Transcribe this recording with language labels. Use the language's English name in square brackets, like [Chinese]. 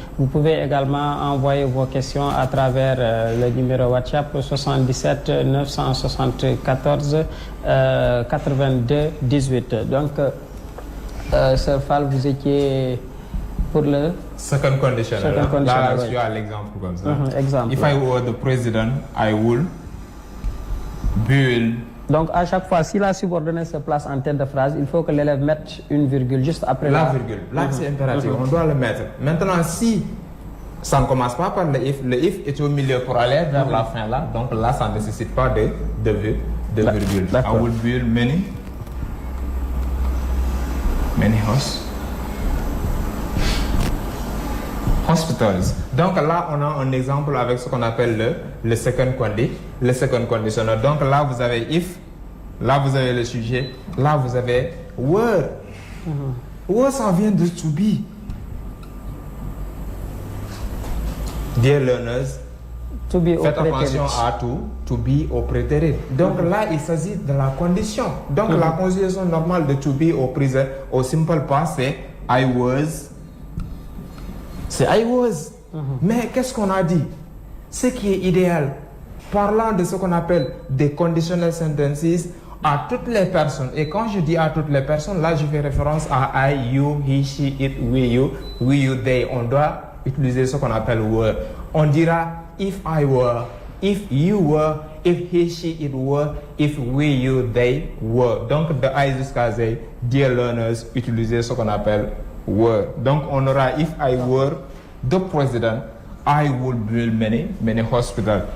[French] Vous pouvez également envoyer vos questions à travers le numéro WhatsApp 77 974 82 18. Donc, Sir Fall, vous étiez pour le [English] Second conditional. Second conditional, [French] Là, oui. je suis à l'exemple comme ça. Exemple. [English] If I were the president, I would build. [French] Donc, à chaque fois, si la subordonnée se place en tête de phrase, il faut que l'élève mette une virgule juste après La virgule. Là, c'est impératif. On doit le mettre. Maintenant, si ça ne commence pas par le if est au milieu pour aller vers la fin là, donc là, ça ne nécessite pas de virgule. [English] I will build many hospitals. [French] Donc là, on a un exemple avec ce qu'on appelle le second conditional. Donc là, vous avez if, là, vous avez le sujet, là, vous avez were. Were, ça vient de to be. [English] Dear learners, To be [French] faites attention à to be au prétérit. Donc là, il s'agit de la condition. Donc la conjugaison normale de to be au présent, au simple past, c'est [English] I was. [French] C'est I was. Mais qu'est-ce qu'on a dit? Ce qui est idéal, parlant de ce qu'on appelle des conditional sentences à toutes les personnes. Et quand je dis à toutes les personnes, là, je fais référence à [English] I, you, he, she, it, we, you, they. [French] On doit utiliser ce qu'on appelle were. On dira [English] if I were, if you were, if he, she, it were, if we, you, they were. [French] Donc de I jusqu'à Z, [English] dear learners, [French] utiliser ce qu'on appelle were. Donc on aura [English] if I were the president, I would build many hospitals.